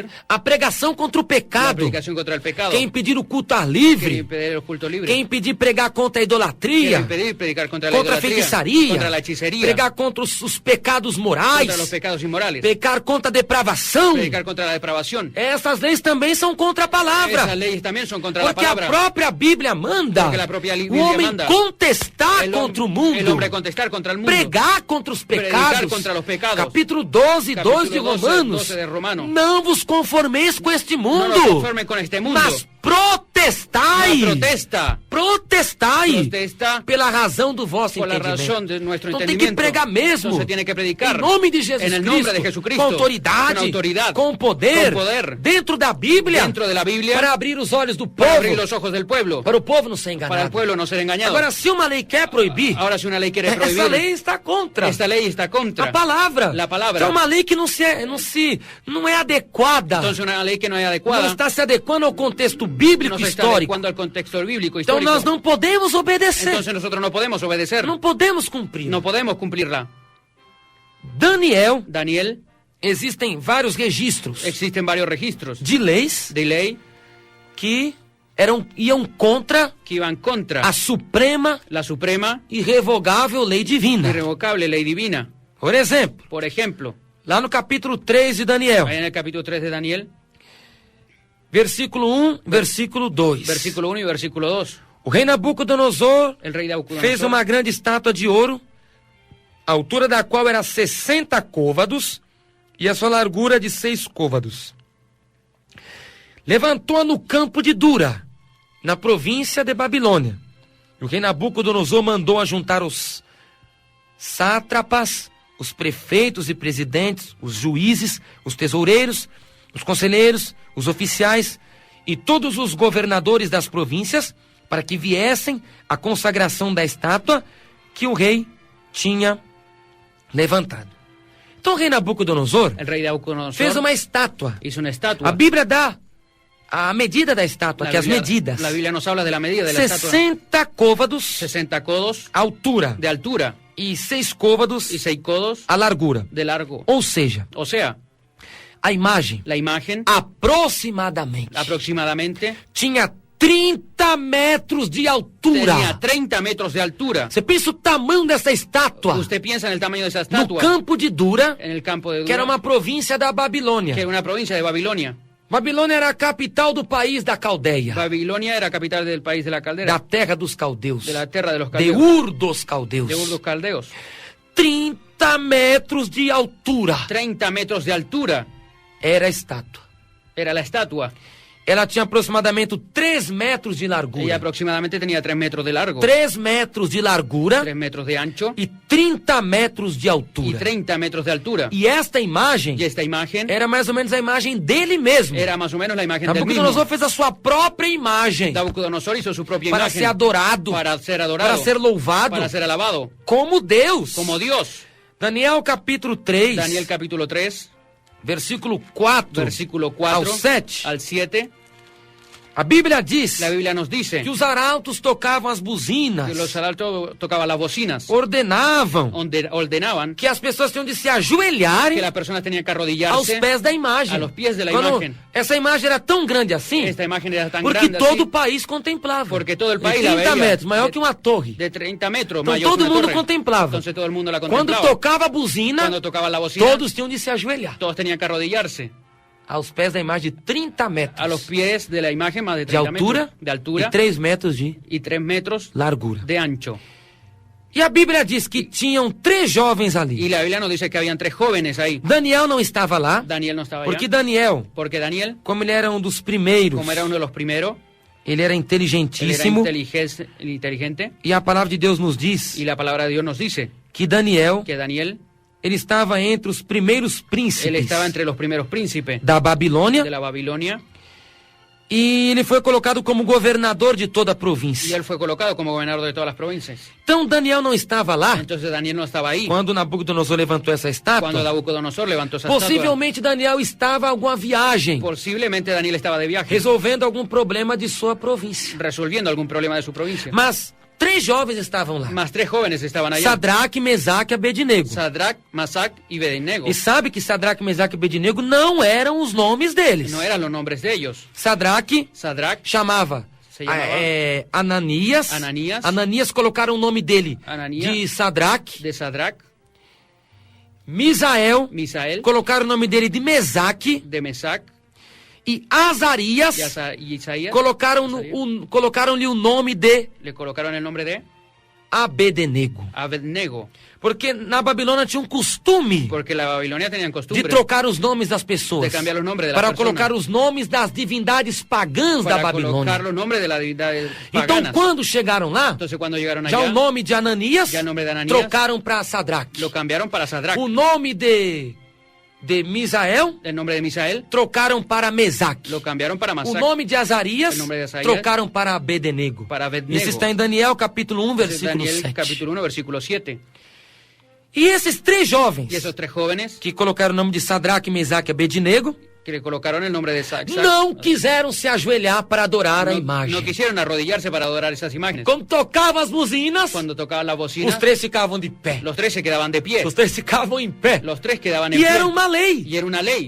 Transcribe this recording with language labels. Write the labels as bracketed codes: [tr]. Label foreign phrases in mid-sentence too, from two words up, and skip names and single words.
[pt] a pregação contra o [es] la [pt] pecado. [es] predicación contra el pecado. [pt] Quer impedir o culto ar [es] Quiere [pt] livre. [es] impedir el culto libre. [pt] Quer impedir pregar contra a [es] Quiere [pt] idolatria. [es] impedir predicar contra la [pt] Contra a [es] idolatría, [pt] feitiçaria. [es] contra la hechicería, [pt] Pregar contra os pecados morais. [es] contra los pecados inmorales, [pt] Pecar contra a depravação. [es] predicar contra la depravación. [pt] Essas leis também são contra a palavra. [es] Esas leyes también son contra [pt] Porque [es] la [pt] a [es] palabra. [pt] própria Bíblia manda [es] Porque la propia [pt] o [es] Bíblia [pt] homem [es] manda [pt] contestar [es] el, [pt] contra o [es] el [pt] mundo, [es] hombre contestar contra el mundo, [pt] pregar contra os [es] predicar [pt] pecados. [es] contra los pecados. [pt] Capítulo 12, [es] Capítulo [pt] 2 de [es] 12, [pt] Romanos. [es] 12 de Romano. [pt] Não vos conformeis com este [es] no [pt] mundo, [es] nos conformen con este mundo. [pt] mas protestai. [es] No, protesta. [pt] Protestai [es] Protesta [pt] pela razão do vosso [es] por la [pt] entendimento. [es] razón de nuestro [pt] Então tem que [es] entendimiento. [pt] pregar mesmo. [es] Entonces tiene que predicar [pt] Em nome de Jesus [es] en el [pt] Cristo, [es] nombre de Jesucristo, [pt] com autoridade, [es] con autoridad, [pt] com poder, [es] con poder, [pt] dentro da Bíblia, [es] dentro de la Biblia, [pt] para abrir os olhos do [es] para [pt] povo, [es] abrir los ojos del pueblo, [pt] para o povo não ser [es] para el [pt] enganado. [es] pueblo no ser engañado. [pt] Agora, se uma lei quer proibir, [es] Ahora si una ley quiere [pt] essa [es] prohibir, [pt] lei está contra [es] esta ley está contra [pt] a palavra. [es] la palabra. [pt] Que é uma lei que não é adequada. [es] Entonces una lei que no es [pt] Não [es] adecuada, [pt] está se adequando ao contexto bíblico [es] no se está [pt] histórico. [es] adecuando al contexto bíblico [pt] Então [es] histórico. [pt] nós não podemos obedecer. [es] Entonces nosotros no podemos obedecer, [pt] Não podemos cumprir. [es] no podemos cumplirla. [pt] Daniel, [es] Daniel, [pt] existem vários registros [es] existen varios registros [pt] de leis [es] de ley [pt] que iam contra [es] que iban contra [pt] a suprema [es] la suprema, [pt] e irrevogável lei divina. [es] irrevocable ley divina. [pt] Por exemplo, [es] Por ejemplo, [pt] lá no capítulo 3 de Daniel, [es] ahí en el capítulo 3 de Daniel, [pt] versículo 1, versículo 2. [es] versículo 1 y versículo 2. [pt] O rei Nabucodonosor [es] El rey Nabucodonosor [pt] fez uma grande estátua de ouro, a altura da qual era 60 côvados e a sua largura de 6 côvados. Levantou-a no campo de Dura, na província de Babilônia. E o rei Nabucodonosor mandou ajuntar os sátrapas, os prefeitos e presidentes, os juízes, os tesoureiros, os conselheiros, os oficiais e todos os governadores das províncias para que viessem à consagração da estátua que o rei tinha levantado. Então o rei Nabucodonosor [es] el rey Nabucodonosor [pt] fez uma estátua. [es] hizo una estatua. [pt] A Bíblia dá a medida da estátua, [es] La [pt] que as [es] Biblia- [pt] medidas. [es] La Biblia nos habla de la medida de la estatua. [pt] 60 côvados [es] 60 codos [pt] a altura [es] de altura [pt] e 6 côvados [es] y 6 codos [pt] a largura. [es] de largo. [pt] Ou seja, [es] O sea, [pt] a imagem [es] la imagen [pt] aproximadamente [es] aproximadamente [pt] tinha 30 metros de altura. [es] Tenía 30 metros de altura. [pt] Você pensa o tamanho dessa estátua? [es] Usted piensa en el tamaño de esa [pt] No [es] estatua. [pt] campo de Dura, [es] En el campo de [pt] que era [es] Dura, [pt] uma província da Babilônia. [es] que era una provincia de Babilonia. [pt] Babilônia era a capital do país da Caldeia, [es] Babilonia era capital del país de la [pt] da [es] caldera, [pt] terra dos caldeus, [es] de la tierra de los de caldeos, [pt] Ur dos caldeus. [es] de Ur dos caldeos. [pt] 30 metros de altura [es] 30 metros de altura [pt] era a estátua. [es] era la estatua. [pt] Ela tinha aproximadamente 3 metros de [es] Ella [pt] largura, [es] aproximadamente tenía 3 metros de largo, [pt] 3 metros de largura [es] 3 metros de ancho [pt] e 30 metros de [es] y [pt] altura. [es] 30 metros de altura. [pt] E esta imagem [es] Y esta imagen [pt] era mais ou menos a imagem dele mesmo. [es] era más o menos la imagen del mismo. [pt] Nabucodonosor fez a sua própria imagem [es] Nabucodonosor hizo su propia [pt] para [es] imagen [pt] ser adorado, [es] para ser adorado, [pt] para ser louvado [es] para ser alabado, [pt] como Deus. [es] como Dios. [pt] Daniel capítulo 3, [es] Daniel capítulo 3, [pt] versículo 4 [es] versículo [pt] ao [es] 4 [pt] 7. [es] al 7, [pt] A Bíblia diz [es] la Biblia nos dice [pt] que os arautos tocavam as buzinas, [es] que los arautos tocaban las bocinas, [pt] ordenavam [es] ordenaban [pt] que as pessoas tinham de se ajoelharem [es] que las personas tenían que [pt] aos [es] arrodillarse [pt] pés da imagem. [es] a los pies de la [pt] Quando [es] imagen. [pt] essa imagem era tão grande assim, [es] Esta imagen era tan [pt] porque [es] grande [pt] todo o [es] así, [pt] país contemplava. [es] porque todo el [pt] De [es] país la [pt] 30 [es] veía [pt] metros, maior que uma torre. [es] de 30 metros, [pt] Então [es] mayor [pt] todo [es] que una [pt] mundo [es] torre. [pt] contemplava. [es] Entonces todo el mundo la [pt] Quando [es] contemplaba. [pt] tocava a buzina, [es] Cuando tocaba la bocina, [pt] todos tinham de se ajoelhar [es] todos tenían que arrodillarse [pt] aos pés da imagem de 30 metros [es] a los pies de la imagen, más de [pt] de [es] 30 [pt] altura, [es] metros de altura [pt] e 3 metros de [es] y 3 metros [pt] largura. [es] de ancho. [pt] E a Bíblia diz que tinham 3 jovens [es] Y [pt] ali. [es] la Biblia nos dice que habían 3 jóvenes ahí. [pt] Daniel não estava lá, [es] Daniel no estaba [pt] porque [es] allá, [pt] Daniel, [es] porque Daniel, [pt] como ele era um dos primeiros, [es] como era uno de los primeros, [pt] ele era [es] él era [pt] inteligentíssimo, [es] inteligente, [pt] e a palavra de Deus nos diz [es] y la palabra de Dios nos dice [pt] que Daniel, [es] que Daniel, [pt] ele estava entre os primeiros [es] él [pt] príncipes [es] estaba entre los primeros príncipes [pt] da Babilônia, [es] de la Babilonia, [pt] e ele foi colocado como governador de toda a [es] y [pt] província. [es] él fue colocado como gobernador de todas las provincias. [pt] Então Daniel não estava lá [es] Entonces Daniel no estaba ahí. [pt] quando Nabucodonosor levantou essa [es] Cuando [pt] estátua. [es] Nabucodonosor levantó esa estatua, [pt] Possivelmente Daniel estava em alguma viagem, [es] posiblemente Daniel estaba de viaje, [pt] resolvendo algum problema de sua província. [es] resolviendo algún problema de su provincia. [pt] Mas 3 jovens estavam lá: [es] Más 3 jóvenes estaban allá. [pt] Sadraque, Mesaque e Abednego. [es] Sadrach, Masac y Abednego. [pt] E sabe que Sadraque, Mesaque e Abednego não eram os nomes deles. [es] No eran los nombres de ellos. [pt] Sadraque [es] Sadrach, [pt] chamava [es] Se chamava [pt] Ananias. [es] Ananias. [pt] Ananias colocaram o nome dele [es] Ananias. [pt] de Sadraque. [es] de Sadrach, [pt] Misael [es] Misael, [pt] colocaram o nome dele de Mesaque. [es] de Mesac [pt] E Azarias [es] y Isaías. [pt] colocaram-lhe o nome de [es] Le colocaron el nombre de [pt] Abednego. [es] Abednego, [pt] Porque na Babilônia tinha um costume [es] porque la Babilonia tenían [pt] de [es] costumbre [pt] trocar os nomes das pessoas, [es] de cambiar los nombres de las [pt] para [es] personas, [pt] colocar os nomes das divindades pagãs da [es] para [pt] Babilônia. [es] colocar los nombres de las deidades [pt] Então, [es] paganas. [pt] quando chegaram lá, [es] Entonces cuando llegaron [pt] já [es] allá, [pt] o nome de Ananias [es] ya el nombre de Ananías [pt] trocaram para Sadraque. [es] lo cambiaron para Sadrach. [pt] O nome de Misael [es] El nombre de Misael [pt] trocaram para Mesaque. [es] lo cambiaron para [pt] O [es] Masac. [pt] nome de Azarias O nome de Azarias trocaram para Abednego. [es] para Abednego. [pt] Isso está em Daniel capítulo 1, [es] Entonces, [pt] versículo [es] Daniel [pt] 7. [es] capítulo 1, versículo 7. [pt] E esses 3 jovens [es] Y esos 3 jóvenes [pt] que colocaram o nome de Sadraque, Mesaque e Abednego [es] que le colocaron el nombre de Sadrach [pt] não quiseram se ajoelhar para adorar a imagem. [es] no quisieron arrodillarse para adorar esas imágenes. [pt] Quando tocavam as buzinas, [es] Cuando tocaban la bocina, [pt] os 3 ficavam de pé. [es] los 3 se quedaban de pie. [pt] Os 3 ficavam em pé. [es] Los 3 quedaban en [pt] E [es] pie. [pt] era uma lei. [es] Y era una lei.